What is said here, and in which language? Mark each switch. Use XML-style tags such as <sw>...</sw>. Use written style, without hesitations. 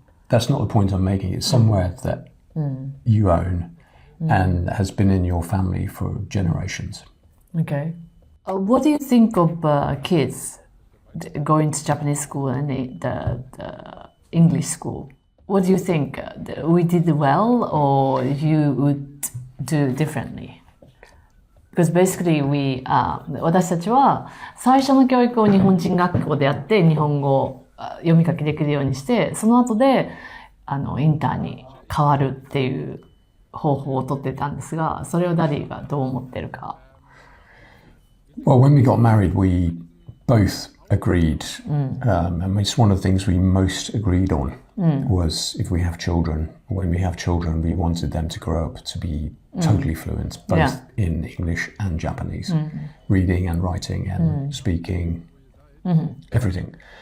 <en>That's not the point I'm making. It's somewhere that you own and has been in your family for generations. Okay. What do you think of kids going to Japanese school and the English school? What do you think? We did well, or you would do differently? Because basically</en> <ja>私たちは最初の教育を日本人学校でやって日本語を読み書きできるようにして、その後でインターに変わるっていう方法をとってたんですが、それをダディがどう思ってるか。</ja> <en>Well, when we got married, we both agreed, and it's one of the things we most agreed on was if we have children, when we have children, we wanted them to grow up to be totally fluent, both in English and Japanese, reading and writing and speaking, everything.</en>